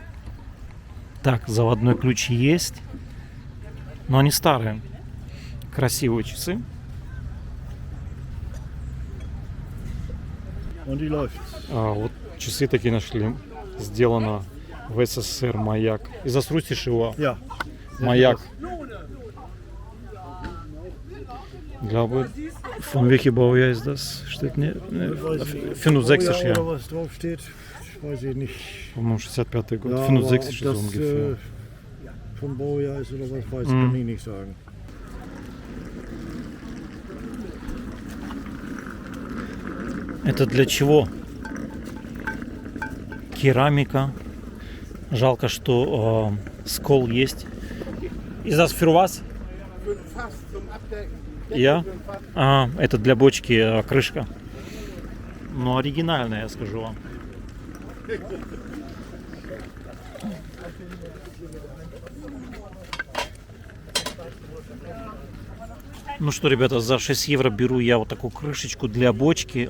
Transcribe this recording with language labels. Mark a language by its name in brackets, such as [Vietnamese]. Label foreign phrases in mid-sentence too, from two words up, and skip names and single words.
[Russian] Так, заводной ключ есть. Но они старые. Красивые часы. Вот часы такие нашли. Сделано в СССР, Маяк. И засрустишь его? Маяк. [German] Glaube, von welcher Baujahr ist das? Steht nicht. 65 Jahre. Was draufsteht, weiß ich nicht. [Russian] По-моему, 65-й год. [German] Ja, 65 aber so ob das ungefähr. Vom Baujahr ist oder was, weiß ich, kann ich nicht sagen. [Russian] Это для чего? Керамика. Жалко, что скол есть. [German] Is das für was? [Russian] Я? Это для бочки крышка. Ну, оригинальная, я скажу вам. Ну что, ребята, за 6 евро беру я вот такую крышечку для бочки.